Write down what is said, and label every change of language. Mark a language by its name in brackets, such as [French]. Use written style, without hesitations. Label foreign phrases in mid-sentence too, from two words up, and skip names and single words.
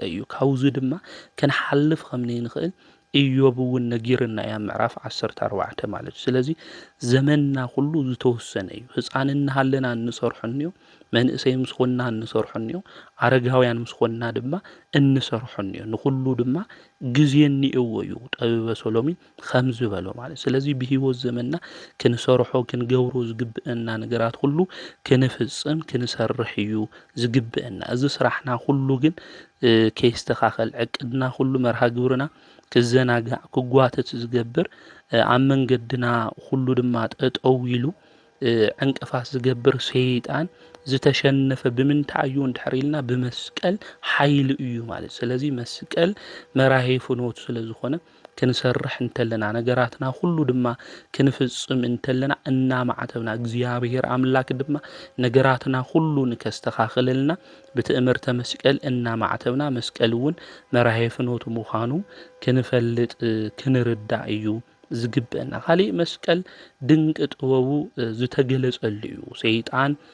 [Tigrinya] እዩ። ካብዚ ድማ ክንሓልፍ ከምነይ ንኽእል ኢዮብ እውን ነጊርና ያ ምዕራፍ 14 ማለት እዩ። ስለዚ ዘመንና ሁሉ ዝተወሰነ እዩ። ህፃን እናሃለና እንሰርሖ እንዮ፣ መንእሰይ ምስ ኮንና እንሰርሖ እንዮ፣ ኣረጋውያን ምስ ኮንና ድማ እንሰርሖ እንዮ። ንኩሉ ድማ ግዜ እኒአዎ እዩ ጠቢበ ሰሎሞን ከም ዝበሎ ማለት። ስለዚ ብሂወት ዘመንና ክንሰርሖ ክንገብሮ ዝግብአና ነገራት ሁሉ ክንፍጽም ክንሰርሕ እዩ ዝግብአና። እዚ ስራሕና ሁሉ ግን ከይስተኻኸል ዕቅድና ሁሉ መርሃ ግብርና ክዘናጋዕ ክጓተት ዝገብር ኣብ መንገድና ሁሉ ድማ ጠጠው ኢሉ ዕንቅፋት ዝገብር ሰይጣን ዝተሸነፈ ብምንታይ እዩ እንድሕር ኢልና ብመስቀል ሓይሊ እዩ ማለት። ስለዚ መስቀል መራሄ ፍኖት ስለ ዝኾነ ክንሰርሕ እንተለና ነገራትና ሁሉ ድማ ክንፍጽም እንተለና እናማዕተብና እግዚአብሔር አምላክ ድማ ነገራትና ሁሉ ንከስተኻኽለልና ብትእምርተ መስቀል እናማዕተብና መስቀል እውን መራሄ ፍኖት ምዃኑ ክንፈልጥ ክንርዳእ እዩ ዝግብአና። ካሊእ መስቀል ድንቂ ጥበቡ ዝተገለጸሉ እዩ። ሰይጣን